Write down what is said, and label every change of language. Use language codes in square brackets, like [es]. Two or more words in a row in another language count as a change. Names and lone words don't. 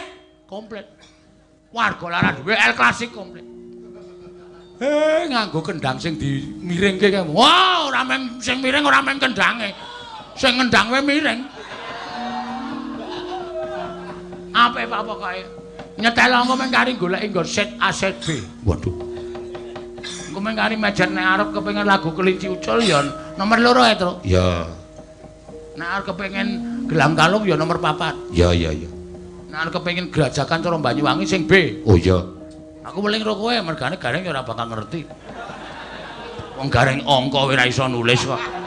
[jv] Warga lara duwe El Klasik komplit. Nganggo kendang sing dimiringke kae. Wah, ora meng sing miring ora meng kendange. Sing ngendang wae miring. Apa pokoke. Nyetel engko meng kari goleki nggo set A set B. Waduh. Engko meng kari mejen nek arep kepengin lagu kelinci ucul ya nomor 2 ya, Tru. Ya. Nek arep kepengin gelam kalung ya nomor 4. Ya. Nek arep kepengin grajakan cara Banyuwangi sing B. Oh iya. Aku weling karo kowe mergane Gareng ya ora bakal ngerti. Wong Gareng angka ora iso nulis kok.